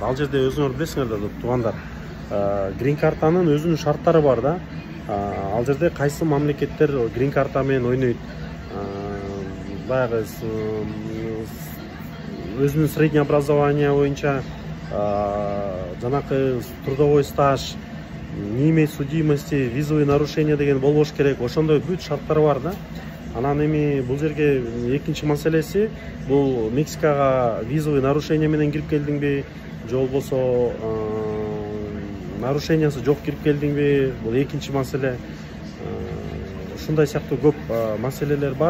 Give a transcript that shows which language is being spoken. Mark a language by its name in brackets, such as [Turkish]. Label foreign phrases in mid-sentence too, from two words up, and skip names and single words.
[Kyrgyz] Ал жерде өзүңөр билесиңер да, туугандар. Грин картанын өзүнүн шарттары бар да. Ал жерде кайсы мамлекеттер грин карта менен ойнойт, баягы өзүнүн [Russian] средний образование [Kyrgyz] боюнча жанакы [Russian] трудовой стаж, не иметь судимости, визовые нарушения деген болбош керек. [Kyrgyz] Ошондой бүт шарттары бар да. Анан эми бул жерге экинчи маселеси, бул Мексикага [Russian] визовый нарушение [Kyrgyz] менен кирип келдиңби, же болбосо нарушениясы жок кирип келдиңби, бул экинчи маселе. Ушундай сыяктуу көп маселелер бар.